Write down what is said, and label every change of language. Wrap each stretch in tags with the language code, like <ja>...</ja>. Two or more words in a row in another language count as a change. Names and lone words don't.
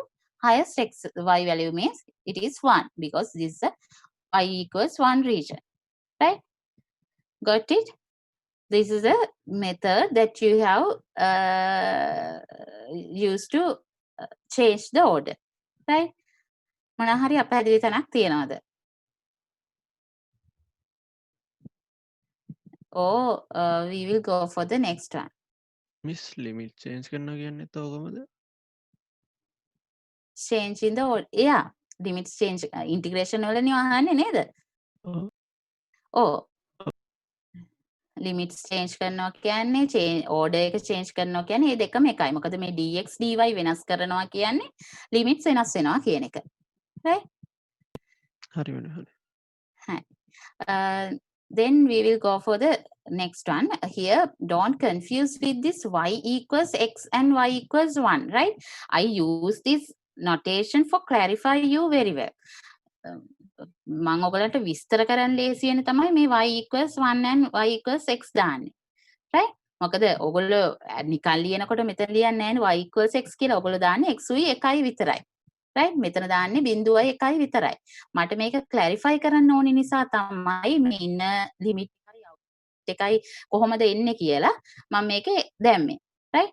<en>Highest x y value means it is 1, because this is a y equals 1 region, right? Got it? This is a method that you have used to change the order, right?</en> <si>මොනවා හරි අපහැදිලි තැනක් තියනවද?</si> <en>Or we will go for the next one.</en> <si>Miss</si> <en>limit change</en> <si>කරනවා කියන්නේ තෝකමද?</si> <en>Change in the order. Yeah, limits change integration</en> <si>වලනේ අහන්නේ නේද? Oh.</si> <en>limits change</en> <si>කරනවා කියන්නේ order එක change කරනවා කියන්නේ මේ දෙකම එකයි. මොකද මේ dx dy වෙනස් කරනවා කියන්නේ limits වෙනස් වෙනවා කියන එක. Right? හරි වෙනවා හරි.</si> <en>Then we will go for the next one. Here, don't confuse with this y equals x and y equals 1, right? I use this notation for clarify you very well.</en> <si>මම ඔයගලන්ට විස්තර කරන්න ලේසි වෙන තමයි මේ</si> <en>y equals 1 and y equals x</en> <si>දාන්නේ. right? මොකද ඔයගොල්ලෝ නිකන් ලියනකොට මෙතන ලියන්නේ නැහැ</si> <en>y equals x</en> <si>කියලා. ඔයගොල්ලෝ දාන්නේ x උයි 1යි විතරයි. right? මෙතන දාන්නේ බිඳුවයි 1යි විතරයි. මට මේක clarify කරන්න ඕනි නිසා තමයි මේ ඉන්න limit එකයි කොහොමද එන්නේ කියලා මම මේකේ දැම්මේ. right?</si>